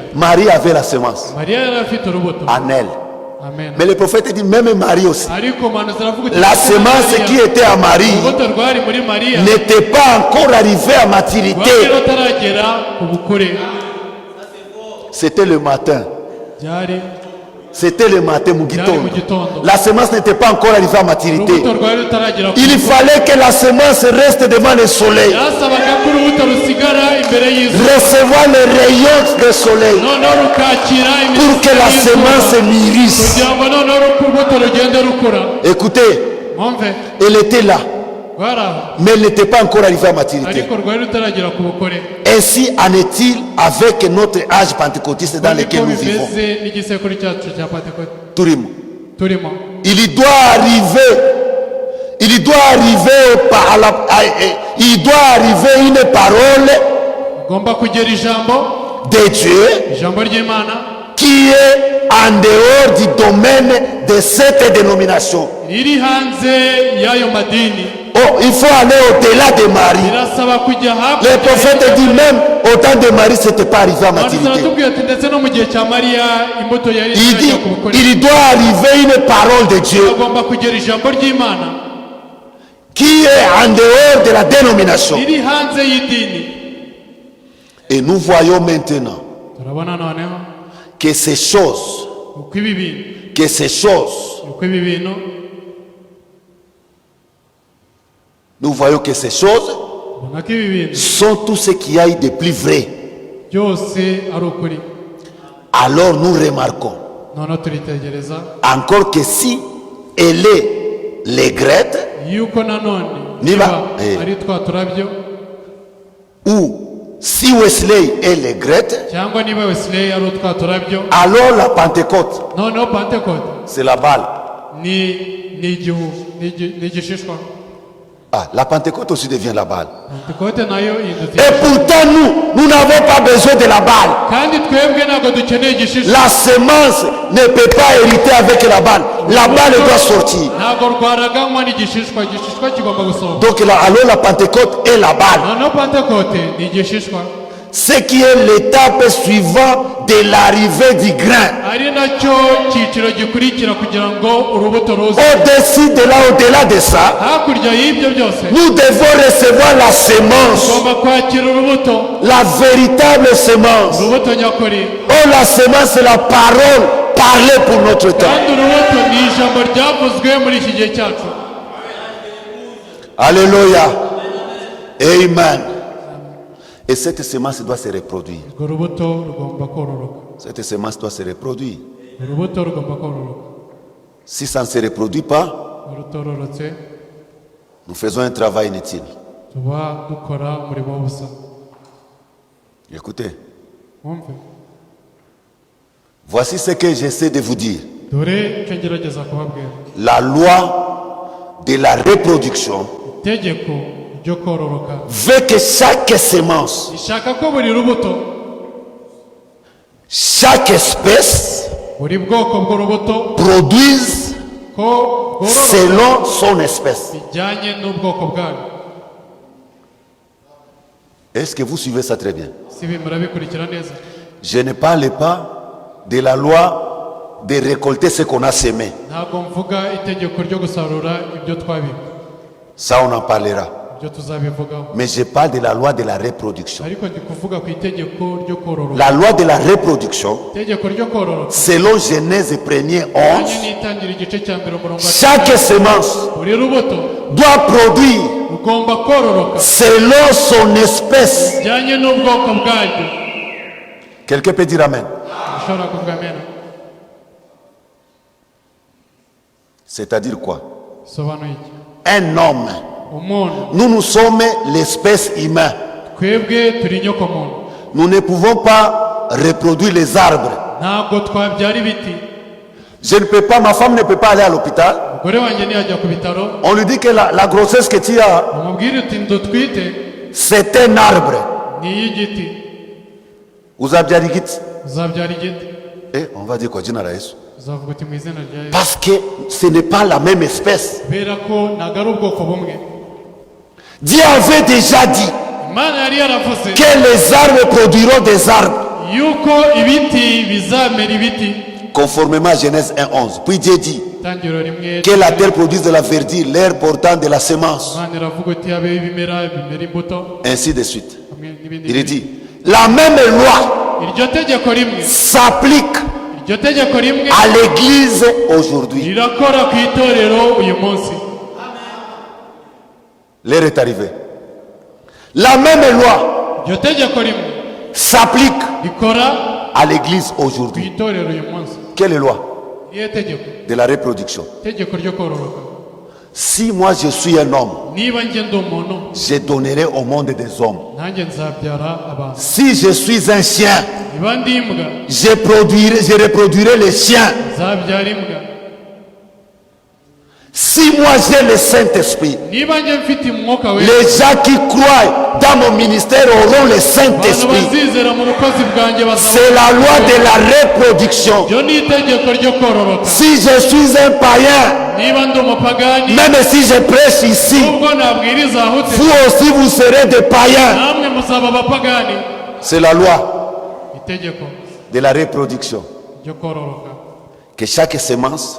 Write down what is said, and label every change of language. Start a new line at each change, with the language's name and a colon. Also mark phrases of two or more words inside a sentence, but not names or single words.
French: Marie avait la sémence
Kinyarwanda: Mariya yari afite urubuto.
French: en elle. amen. Mais le prophète dit, même Marie aussi.
Kinyarwanda: ariko umuhanuzi aravuga uti,
French: La sémence qui était à Marie
Kinyarwanda: urubuto rwari muri Mariya
French: n'était pas encore arrivée à
Kinyarwanda: rwari
French: maturité.
Kinyarwanda: rutaragera ku bukure.
French: C'était le matin.
Kinyarwanda: byari
French: C'était le matin, Mugitondo.
Kinyarwanda: Mugitondo.
French: La sémence n'était pas encore arrivée à maturité.
Kinyarwanda: urubuto rwari rutaragera ku
French: Il
Kinyarwanda: bukure.
French: fallait que la sémence reste devant le soleil.
Kinyarwanda: byasabaga ko urubuto rusigara imbere y'izuba,
French: Recevoir les rayons du soleil
Kinyarwanda: noneho rukakira
French: pour que la sémence mûrisse.
Kinyarwanda: kugira ngo noneho urubuto rugende rukura.
French: Écoutez,
Kinyarwanda: mwumve,
French: elle était là,
Kinyarwanda: rwari aho
French: mais elle n'était pas encore arrivée à maturité.
Kinyarwanda: ariko rwari rutaragera ku bukure.
French: Ainsi en est-il avec notre âge pentecôtiste dans lequel nous vivons.
Kinyarwanda: bimeze n'igisekuru cyacu cya Pentecote Turimo. turimo.
French: Il doit arriver une parole
Kinyarwanda: ugomba kugera ijambo
French: de Dieu
Kinyarwanda: ry'Imana
French: qui est en dehors du domaine de cette dénomination.
Kinyarwanda: riri hanze y'ayo madini.
French: Oh, il faut aller au-delà de Marie.
Kinyarwanda: birasaba kujya
French: Le prophète dit même au temps de Marie, ce n'était pas arrivé à
Kinyarwanda: Abahanuzi
French: maturité.
Kinyarwanda: baratubwira ati ndetse no mu gihe cya Mariya imbuto yari
French: Il dit,
Kinyarwanda: itaragera ku bukure.
French: il doit arriver une parole de Dieu
Kinyarwanda: agomba kugera ijambo ry'Imana
French: qui est en dehors de la dénomination.
Kinyarwanda: riri hanze y'idini.
French: Et nous voyons maintenant
Kinyarwanda: turabona noneho
French: que ces choses,
Kinyarwanda: uko ibi bintu
French: nous voyons que ces choses
Kinyarwanda: ubona ko ibi bintu
French: sont tout ce qu'il y a eu de plus vrai.
Kinyarwanda: byose ari ukuri.
French: Alors nous remarquons
Kinyarwanda: Noneho turitegereza
French: encore que si elle est l'aigrette
Kinyarwanda: yuko nanone Niba- niba ari twa turabyo
French: ou si Wesley est l'aigrette,
Kinyarwanda: cyangwa niba Wesley ari twa turabyo,
French: alors la Pentecôte,
Kinyarwanda: noneho Pentecote
French: c'est la balle.
Kinyarwanda: ni igishishwa.
French: Ah, la Pentecôte aussi devient la balle.
Kinyarwanda: Pentecote nayo ihindutse.
French: Et pourtant, nous n'avons pas besoin de la balle.
Kinyarwanda: Kandi twebwe ntabwo dukeneye igishishwa.
French: La semence ne peut pas hériter avec la balle. La balle doit sortir.
Kinyarwanda: Ntabwo rwaraganywa n'igishishwa, igishishwa kigomba gusohoka.
French: Donc là, alors la Pentecôte est la balle.
Kinyarwanda: Noneho Pentecote ni igishishwa,
French: Ce qui est l'étape suivante de l'arrivée du grain.
Kinyarwanda: ari nacyo cyiciro gikurikira kugira ngo urubuto ruze.
French: Au-dessus de là, au-delà de ça,
Kinyarwanda: Hakurya y'ibyo byose
French: nous devons recevoir la semence,
Kinyarwanda: tugomba kwakira urubuto,
French: la véritable semence.
Kinyarwanda: urubuto nyakuri.
French: Oh, la semence, c'est la parole parlée pour notre temps.
Kinyarwanda: Kandi urubuto ni ijambo ryavuzwe muri iki gihe cyacu.
French: Alléluia. Amen. Et cette semence doit se reproduire.
Kinyarwanda: Urwo rubuto rugomba kororoka.
French: Cette semence doit se reproduire.
Kinyarwanda: Urubuto rugomba kororoka.
French: Si ça ne se reproduit pas,
Kinyarwanda: Urutororotse
French: nous faisons un travail inutile.
Kinyarwanda: tuba dukora umurimo w'ubusa.
French: Écoutez,
Kinyarwanda: Mwumve,
French: voici ce que j'essaie de vous dire.
Kinyarwanda: dore icyo ngerageza kubabwira.
French: La loi de la reproduction
Kinyarwanda: Itegeko ryo kororoka
French: veut que chaque semence,
Kinyarwanda: rishaka ko buri rubuto,
French: chaque espèce
Kinyarwanda: buri bwoko bw'urubuto
French: produise
Kinyarwanda: ko bwororoka
French: selon son espèce.
Kinyarwanda: bijyanye n'ubwoko bwayo.
French: Est-ce que vous suivez ça très bien?
Kinyarwanda: Si ibi murabikurikira neza.
French: Je ne parle pas de la loi de récolter ce qu'on a semé.
Kinyarwanda: Ntabwo mvuga itegeko ryo gusarura ibyo twabibye,
French: Ça, on en parlera.
Kinyarwanda: ibyo tuzabivugaho.
French: Mais je parle de la loi de la reproduction.
Kinyarwanda: Ariko ndi kuvuga ku itegeko ryo kororoka.
French: La loi de la reproduction,
Kinyarwanda: Itegeko ryo kororoka
French: selon Genèse 1er
Kinyarwanda: kandi 11, n'itangira igice cya mbere umurongo wa
French: chaque semence
Kinyarwanda: buri rubuto
French: doit produire
Kinyarwanda: rugomba kororoka
French: selon son espèce.
Kinyarwanda: bijyanye n'ubwoko bwaryo.
French: Quelqu'un peut dire Amen.
Kinyarwanda: Ushobora kuvuga amena.
French: C'est-à-dire quoi?
Kinyarwanda: Bisobanuye iki?
French: Un homme.
Kinyarwanda: Umuntu,
French: Nous sommes l'espèce humaine.
Kinyarwanda: twebwe turi inyokomuntu,
French: Nous ne pouvons pas reproduire les arbres.
Kinyarwanda: ntabwo twabyara ibiti.
French: Je ne peux pas, ma femme ne peut pas aller à l'hôpital.
Kinyarwanda: Umugore wanjye ntiyajya ku bitaro,
French: On lui dit que la grossesse que tu as,
Kinyarwanda: umubwire uti ndutwite
French: c'est un arbre.
Kinyarwanda: ni iy'igiti, Uzabyara igiti. uzabyara igiti.
French: Eh, on va dire quoi?
Swahili: Jina la Yesu.
Kinyarwanda: Uzavuga uti mu izina rya Yesu.
French: Parce que ce n'est pas la même espèce.
Kinyarwanda: Kubera ko ntabwo ari ubwoko bumwe.
French: Dieu avait déjà dit
Kinyarwanda: Imana yari yaravuze
French: que les arbres produiront des arbres.
Kinyarwanda: yuko ibiti bizamera ibiti.
French: Conformément à Genèse 1:11. Puis Dieu dit
Kinyarwanda: Itangiriro rimwe
French: que la terre produise de la verdure, l'air portant de la semence.
Kinyarwanda: Imana iravuga iti habeho ibimera bimera imbuto
French: Ainsi de suite.
Kinyarwanda: hamwe n'ibindi
French: Il est
Kinyarwanda: bintu.
French: dit, la même loi
Kinyarwanda: Iryo tegeko rimwe,
French: s'applique
Kinyarwanda: iryo tegeko rimwe
French: à l'église aujourd'hui.
Kinyarwanda: rirakora ku itorero uyu munsi.
French: L'heure est arrivée. La même loi
Kinyarwanda: Iryo tegeko rimwe
French: s'applique
Kinyarwanda: rikora
French: à l'église
Kinyarwanda: ku
French: aujourd'hui.
Kinyarwanda: itorero uyu munsi.
French: Quelle loi?
Kinyarwanda: Niyo tegeko,
French: De la reproduction.
Kinyarwanda: tegeko ryo kororoka.
French: Si moi je suis un homme,
Kinyarwanda: Niba njye ndi umuntu,
French: je donnerai au monde des hommes.
Kinyarwanda: nanjye nzabyara abantu.
French: Si je suis un chien,
Kinyarwanda: Niba ndi imbwa,
French: je reproduirai les chiens.
Kinyarwanda: nzabyara imbwa.
French: Si moi j'ai le Saint-Esprit,
Kinyarwanda: Niba njye mfite umwuka wera,
French: les gens qui croient dans mon ministère auront le
Kinyarwanda: abantu
French: Saint-Esprit.
Kinyarwanda: bazizera mu bukozi bwanjye bazaba.
French: C'est la loi de la reproduction.
Kinyarwanda: Iryo ni itegeko ryo kororoka.
French: Si je suis un païen,
Kinyarwanda: Niba ndi umupagani,
French: même si je prêche ici,
Kinyarwanda: nubwo nabwiriza ahute,
French: vous aussi vous serez des païens.
Kinyarwanda: namwe muzaba abapagani.
French: C'est la loi
Kinyarwanda: Itegeko
French: de la reproduction.
Kinyarwanda: ryo kororoka,
French: Que chaque semence